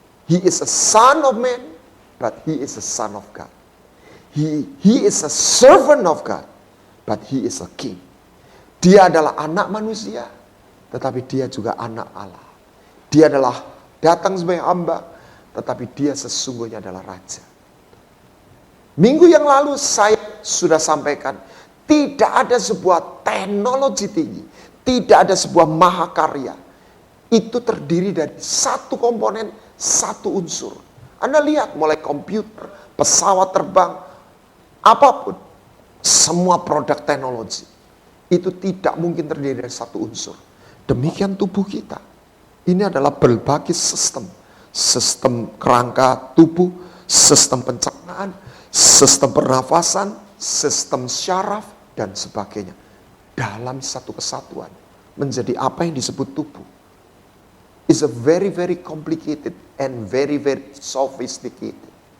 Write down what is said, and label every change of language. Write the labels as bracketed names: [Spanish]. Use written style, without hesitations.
[English] He is a son of man, but He is a son of God. He is a servant of God, but He is a king. [Indonesian] Dia adalah anak manusia, tetapi Dia juga anak Allah. Dia adalah datang sebagai hamba, tetapi Dia sesungguhnya adalah raja. Minggu yang lalu saya sudah sampaikan, Tidak ada sebuah teknologi tinggi, tidak ada sebuah mahakarya. Itu terdiri dari satu komponen, satu unsur. Anda lihat mulai komputer, pesawat terbang, apapun. Semua produk teknologi. Itu tidak mungkin terdiri dari satu unsur. Demikian tubuh kita. Ini adalah berbagai sistem. Sistem kerangka tubuh, sistem pencernaan, sistem pernafasan, sistem syaraf, dan sebagainya. Dalam satu kesatuan. Menjadi apa yang disebut tubuh. [English] Is a very very complicated and very very sophisticated.